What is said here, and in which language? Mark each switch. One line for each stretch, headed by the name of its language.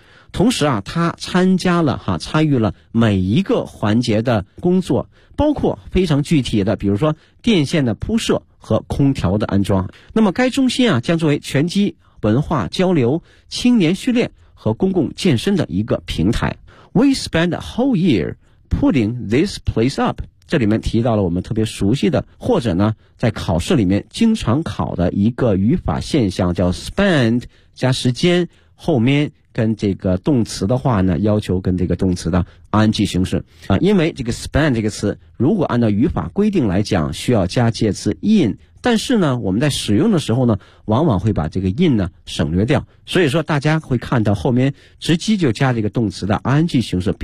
Chinese: 同时啊，他参加了哈、啊，参与了每一个环节的工作，包括非常具体的，比如说电线的铺设和空调的安装。那么该中心啊，将作为拳击文化交流、青年训练和公共健身的一个平台。
English: We spent a whole year putting this place up.
Chinese: 这里面提到了我们特别熟悉的，或者呢，在考试里面经常考的一个语法现象，叫 spend 加时间后面跟这个动词的话呢，要求跟这个动词的 ing 形式啊，因为这个 spend 这个词，如果按照语法规定来讲，需要加介词 in， 但是呢，我们在使用的时候呢，往往会把这个 in 呢省略掉，所以说大家会看到后面直接就加这个动词的 ing 形式。